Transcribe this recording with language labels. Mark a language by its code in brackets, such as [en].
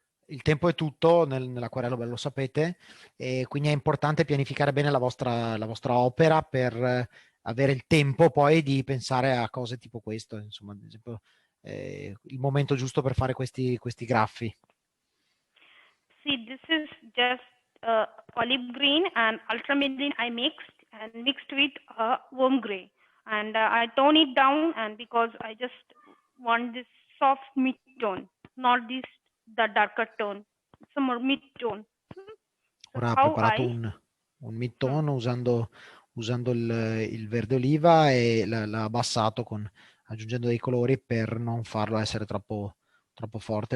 [it] Il tempo è tutto nell'acquarello, lo sapete, e quindi è importante pianificare bene la vostra opera per avere il tempo poi di pensare a cose tipo questo, insomma, ad esempio il momento giusto per fare questi graffi. [en] See, this is just olive green and ultramarine I mixed with warm gray, and I tone it down, and because I just want this soft mid tone, not the darker tone. It's a more mid tone. [it] Ora ha preparato un mid-tone usando il verde oliva e l'ha abbassato aggiungendo dei colori per non farlo essere troppo forte.